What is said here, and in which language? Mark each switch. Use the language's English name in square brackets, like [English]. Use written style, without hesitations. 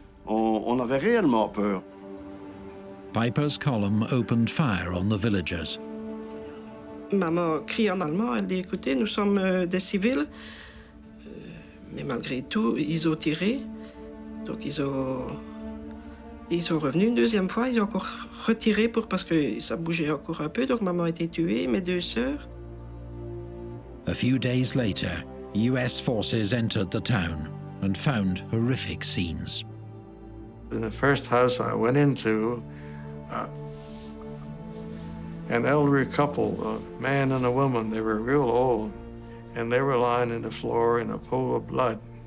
[French] On avait réellement peur. [English] Peiper's column opened fire on the villagers. [French] Maman crie en allemand, elle dit, écoutez, nous sommes des civils, mais malgré tout, ils ont tiré. Donc ils sont revenus une deuxième fois, ils ont encore retiré parce que ça bougeait encore un peu, donc maman a été tuée, mes deux sœurs. [English] A few days later, US forces entered the town and found horrific scenes. In the first house I went into, an elderly couple, a man and a woman, they were real old, and they were lying on the floor in a pool of blood.